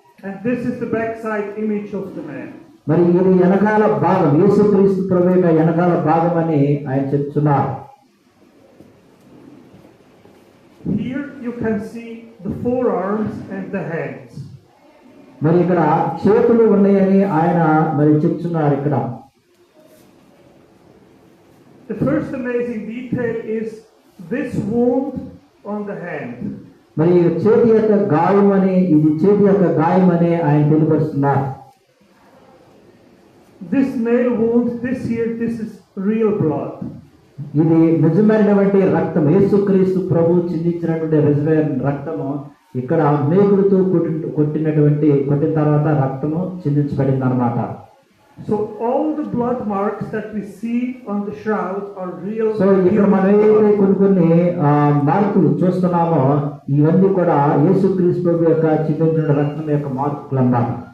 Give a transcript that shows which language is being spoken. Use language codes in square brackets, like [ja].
[en] And this is the backside image of the man. [te] మరి ఇది వెనకాల భాగం, యేసుక్రీస్తు ప్రభు యొక్క వెనకాల భాగం అని ఆయన చెప్తున్నారు. [en] Here you can see the forearms and the hands. [te] మరి ఇక్కడ చేతులు ఉన్నాయని ఆయన మరి చెప్తున్నారు ఇక్కడ. [en] The first amazing detail is this wound on the hand. [te] మరి చేతి యొక్క గాయం అని, ఇది చేతి యొక్క గాయం అని ఆయన తెలియపరుస్తున్నారు. [en] This nail wound, this is real blood. [te] ఇది నిజమైనటువంటి రక్తం, యేసుక్రీస్తు ప్రభు చిందించినటువంటి నిజమైన రక్తము. ఇక్కడ మేకులతో కొట్టిన తర్వాత రక్తము చిందించబడింది అన్నమాట. [en] So all the blood marks that we see on the shroud are real. [te] So ఇక్కడ మనం ఏదైతే కొన్ని మార్కులు చూస్తున్నామో ఇవన్నీ కూడా యేసుక్రీస్తు ప్రభు యొక్క చిందించిన రక్తం యొక్క మార్కులు అన్నమాట.